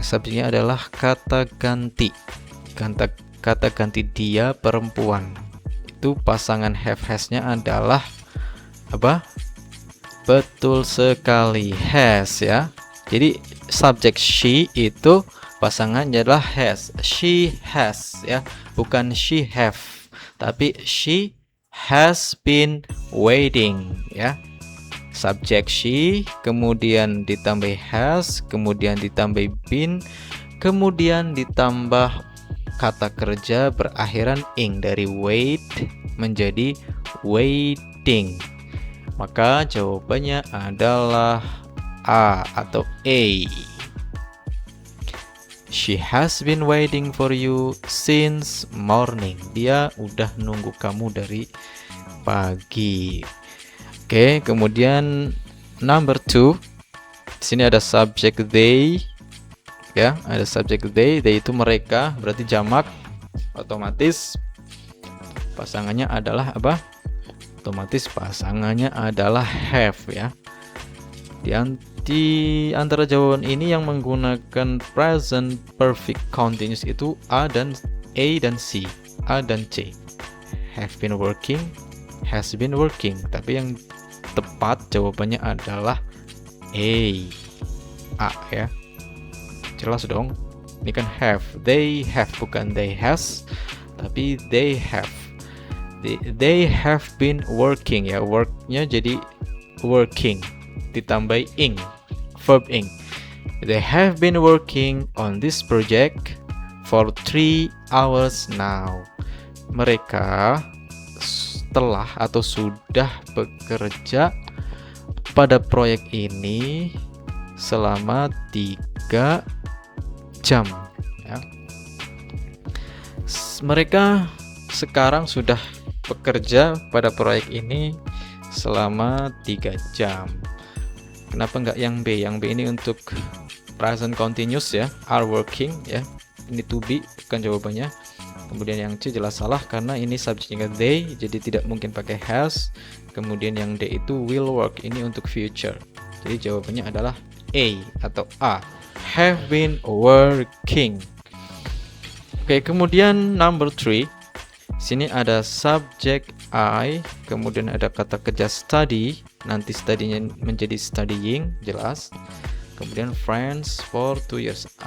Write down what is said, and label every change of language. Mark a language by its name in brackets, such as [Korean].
[Indonesian] Subjeknya adalah kata ganti. Kata ganti dia perempuan. Itu pasangan have has-nya adalah apa? Betul sekali, has ya. Jadi subjek she itu pasangannya adalah has. [English] She has ya, bukan she have. Tapi she has been waiting ya. [Indonesian] Subjek she, kemudian ditambah has, kemudian ditambah been, kemudian ditambah kata kerja berakhiran ing, dari wait menjadi waiting. Maka jawabannya adalah A atau A. [English] She has been waiting for you since morning. [Indonesian] Dia udah nunggu kamu dari pagi. Oke, kemudian number 2. Di sini ada subject they. Ya, ada subject they. They itu mereka, berarti jamak. Otomatis pasangannya adalah apa? Otomatis pasangannya adalah have ya. Di antara jawaban ini yang menggunakan present perfect continuous itu A dan C, A dan C. [English] Have been working, has been working. [Indonesian] Tapi yang tepat jawabannya adalah A ya. Jelas dong. Ini kan have, they have, bukan they has, tapi they have. [English] They have been working [Indonesian] ya. Worknya jadi working ditambah ing, verb ing. [English] They have been working on this project for 3 hours now. [Indonesian] Mereka telah atau sudah bekerja pada proyek ini selama 3 jam ya. Mereka sekarang sudah bekerja pada proyek ini selama 3 jam. Kenapa enggak yang B? Yang B ini untuk present continuous ya, are working ya. Ini to be bukan jawabannya. Kemudian yang C jelas salah karena ini subjeknya they, jadi tidak mungkin pakai has. Kemudian yang D itu will work, ini untuk future. Jadi jawabannya adalah A atau A. [English] Have been working. [Indonesian] Oke, kemudian number 3. Sini ada subject I, kemudian ada kata kerja study. Nanti study-nya menjadi studying, jelas. [English] Kemudian friends for 2 years.